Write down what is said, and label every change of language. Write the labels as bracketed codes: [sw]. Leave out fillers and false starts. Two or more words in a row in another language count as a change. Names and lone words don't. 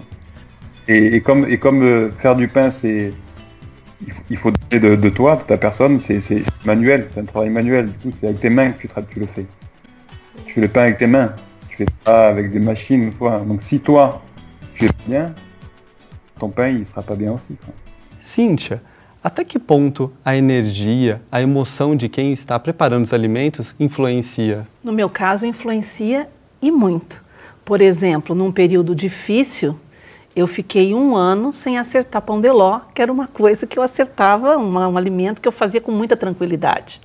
[fr] Et comme faire du pain, il faut donner de toi, de ta personne, c'est manuel, c'est un travail manuel. Du coup, c'est avec tes mains que tu le fais. Tu fais le pain avec tes mains. Tu fais pas avec des machines, quoi. Donc si toi, tu es bien, ton pain, il sera pas bien aussi, quoi. [pt] Cíntia, até que ponto a energia, a emoção de quem está preparando os alimentos influencia? No meu caso, influencia e muito. Por exemplo, num período difícil, eu fiquei 1 ano sem acertar pão de ló, que era uma coisa que eu acertava, um alimento que eu fazia com muita tranquilidade.